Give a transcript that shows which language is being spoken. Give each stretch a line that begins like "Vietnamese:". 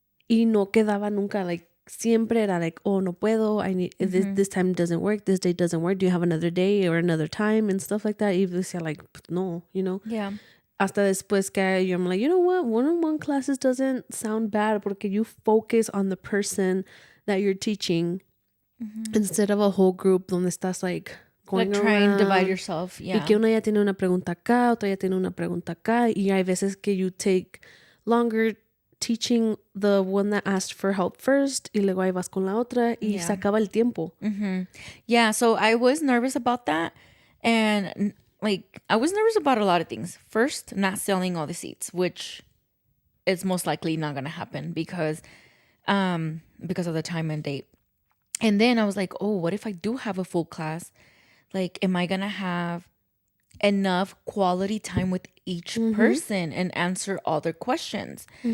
Spanish: Y no quedaba nunca,
English: like,
Spanish: siempre era
English: like, oh,
Spanish: no puedo,
English: I need this time doesn't work, this day doesn't work, do you have another day or another time and stuff like that.
Spanish: Even decía like, no,
English: Yeah.
Spanish: Hasta después que
English: I'm like, you know what, one-on-one classes doesn't sound bad
Spanish: porque
English: you focus on the person that you're teaching instead of a whole group
Spanish: donde estás
English: like going like trying to divide yourself. Yeah.
Spanish: Y que una ya tiene una pregunta acá, otra ya tiene una pregunta acá, y hay veces que
English: you take longer teaching the one that asked for help first
Spanish: y luego ahí vas con la otra y se acaba el tiempo.
English: Yeah, so I was nervous about that. And like, I was nervous about a lot of things. First, not selling all the seats, which is most likely not going to happen because of the time and date. And then I was like, oh, what if I do have a full class? Like, am I going to have enough quality time with each person and answer all their questions?